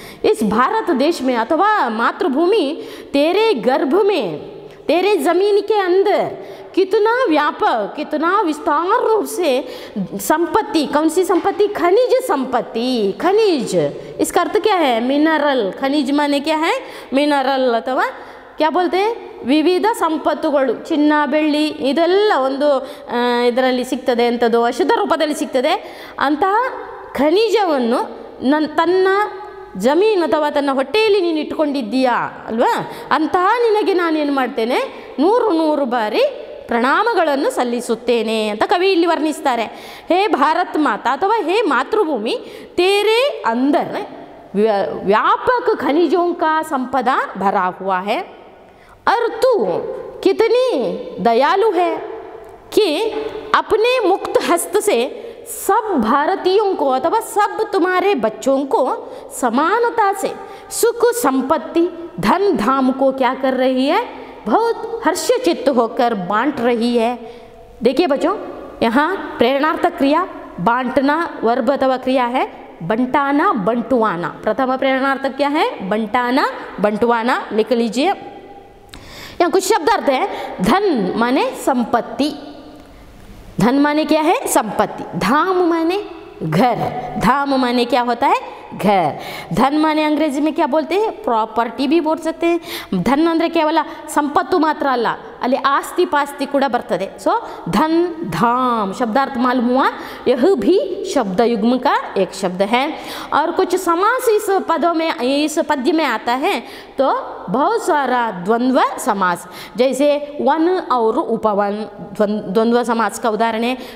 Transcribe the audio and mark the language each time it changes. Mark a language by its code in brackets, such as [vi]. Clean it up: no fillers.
[hi] इस भारत देश में अथवा मातृभूमि तेरे गर्भ में, तेरे जमीन के अंदर कितना व्यापक, कितना विस्तार रूप से संपत्ति, कौन सी संपत्ति? खनिज संपत्ति। खनिज इसका अर्थ क्या है? मिनरल। खनिज माने क्या है? मिनरल अथवा क्या बोलते हैं? [kn] ವಿವಿಧ ಸಂಪತ್ತುಗಳು, ಚಿನ್ನ ಬೆಳ್ಳಿ ಇದೆಲ್ಲ ಒಂದು ಇದರಲ್ಲಿ ಸಿಗ್ತದೆ, ಅಂಥದ್ದು ಅಶುದ್ಧ ರೂಪದಲ್ಲಿ ಸಿಗ್ತದೆ. ಅಂತಹ ಖನಿಜವನ್ನು ತನ್ನ ಜಮೀನು ಅಥವಾ ತನ್ನ ಹೊಟ್ಟೆಯಲ್ಲಿ ನೀನು ಇಟ್ಕೊಂಡಿದ್ದೀಯಾ ಅಲ್ವಾ, ಅಂತಹ ನಿನಗೆ ನಾನೇನು ಮಾಡ್ತೇನೆ? 100 ಬಾರಿ ಪ್ರಣಾಮಗಳನ್ನು ಸಲ್ಲಿಸುತ್ತೇನೆ ಅಂತ ಕವಿ ಇಲ್ಲಿ ವರ್ಣಿಸ್ತಾರೆ. ಹೇ ಭಾರತ್ ಮಾತಾ ಅಥವಾ ಹೇ ಮಾತೃಭೂಮಿ [hi] तेरे अंदर व्यापक खनिजों का संपदा भरा हुआ है और तू कितनी दयालु है कि अपने मुक्त हस्त से सब भारतीयों को अथवा सब तुम्हारे बच्चों को समानता से सुख संपत्ति धन धाम को क्या कर रही है? बहुत हर्षचित्त होकर बांट रही है। देखिए बच्चों, यहाँ प्रेरणार्थक क्रिया बांटना वर्ब अथवा क्रिया है, बंटाना बंटवाना। प्रथम प्रेरणार्थक क्या है? बंटाना बंटवाना, लिख लीजिए। यहाँ कुछ शब्द अर्थ है। धन माने संपत्ति, धन माने क्या है? संपत्ति। धाम माने घर, धाम माने क्या होता है? घर। धन माने अंग्रेजी में क्या बोलते हैं? प्रॉपर्टी भी बोल सकते हैं. [kn] धन ಅಂದ್ರೆ ಕೇವಲ ಸಂಪತ್ತು ಮಾತ್ರ ಅಲ್ಲ, ಅಲ್ಲಿ ಆಸ್ತಿ ಪಾಸ್ತಿ ಕೂಡ ಬರ್ತದೆ. [hi] सो धन धाम शब्दार्थ मालूम हुआ. यह भी शब्द युग्म का एक शब्द है. और कुछ समास इस पदों में, इस पद्य में आता है. तो बहुत सारा द्वंद्व समास, जैसे वन और उपवन, द्वंद्व समास का उदाहरण है.